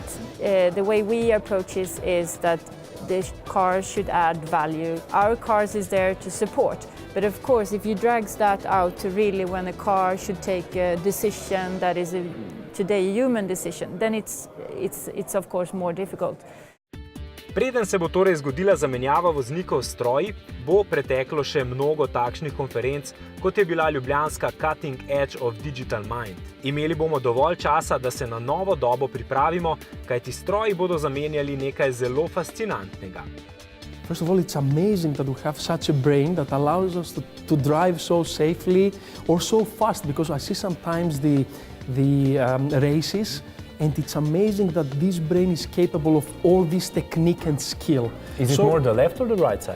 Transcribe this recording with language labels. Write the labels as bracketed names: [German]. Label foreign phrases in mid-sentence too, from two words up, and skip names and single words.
[English] The way we approach it is that the car should add value. Our cars is there to support. But of course, if you drag that out to really when a car should take a decision that is today a human decision, then it's of course more difficult. [Slovenian] Preden se bo torej zgodila zamenjava voznikov s stroji, bo preteklo še mnogo takšnih konferenc, kot je bila ljubljanska Cutting Edge of Digital Mind. Imeli bomo dovolj časa, da se na novo dobo pripravimo, kajti stroji bodo zamenjali nekaj zelo fascinantnega. [English] First of all, it's amazing that we have such a brain that allows us to drive so safely or so fast, because I see sometimes the races, and it's amazing that this brain is capable of all this technique and skill. Is it more the left or the right side?